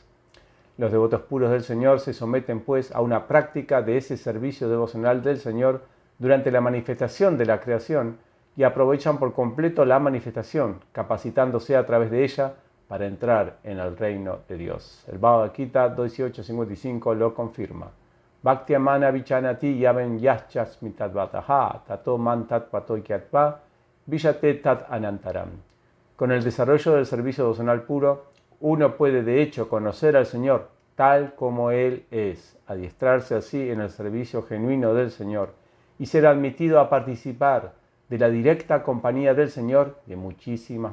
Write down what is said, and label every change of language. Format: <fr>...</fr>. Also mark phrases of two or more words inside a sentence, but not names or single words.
<es>Los devotos puros del Señor se someten, pues, a una práctica de ese servicio devocional del Señor durante la manifestación de la creación y aprovechan por completo la manifestación, capacitándose a través de ella para entrar en el reino de Dios. El Bhagavad Gita 2.8.55 lo confirma.</es> <sa>Bhaktyamana vichanati yaven yaschas mitadvataha tato man tat patoikyatva vijate tat anantaram.</sa> <es>Con el desarrollo del servicio devocional puro, uno puede de hecho conocer al Señor tal como Él es, adiestrarse así en el servicio genuino del Señor y ser admitido a participar de la directa compañía del Señor de muchísimas maneras.</es>